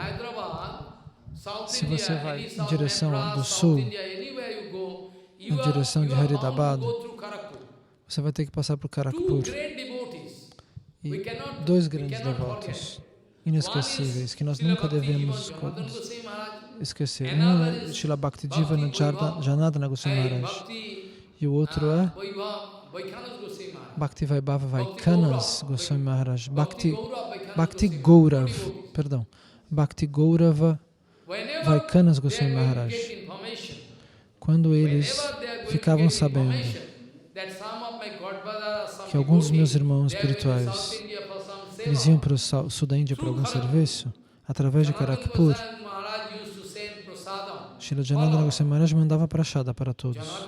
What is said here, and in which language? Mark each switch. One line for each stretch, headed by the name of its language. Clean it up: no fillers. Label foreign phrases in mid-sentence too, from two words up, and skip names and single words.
Portuguese: Se você vai em direção do sul, em direção de Haridabad, você vai ter que passar por Kharakpur. E dois grandes devotos inesquecíveis que nós nunca devemos esquecer. Um é Srila Bhakti Jivan Janardana Goswami Maharaj e o outro é Bhakti Vaibhava Vaikanas Goswami Maharaj. Bhakti Gaurava Vaikanas Goswami Maharaj. Quando eles ficavam sabendo que alguns dos meus irmãos espirituais eles iam para o sul da Índia para algum serviço, através de Karakpur, Srila Janardana Goswami Maharaj mandava prashada para todos.